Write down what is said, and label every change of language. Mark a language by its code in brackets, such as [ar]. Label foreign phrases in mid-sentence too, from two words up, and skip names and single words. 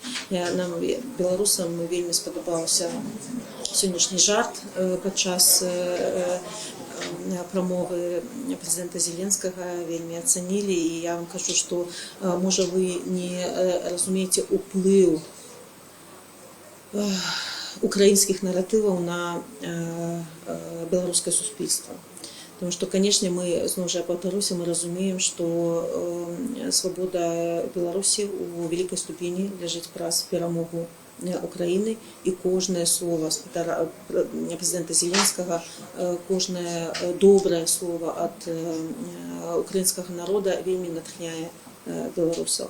[be] Нам, беларусам, вельмі спадабаўся сённяшні жарт падчас прамовы прэзідэнта Зеленскага, вельмі ацанілі, і я вам кажу, што можа вы не разумееце ўплыў украінскіх наратываў на беларускае суспільства. [ru] Потому что, конечно, мы, [be] зноў жа паўтаруся, мы разумеем, што свабода Беларусі у вялікай ступені ляжыць праз перамогу Украіны, і кожнае слово прэзідэнта Зеленскага, кожнае добрае слово ад украінскага народа вельмі натхняе беларусаў.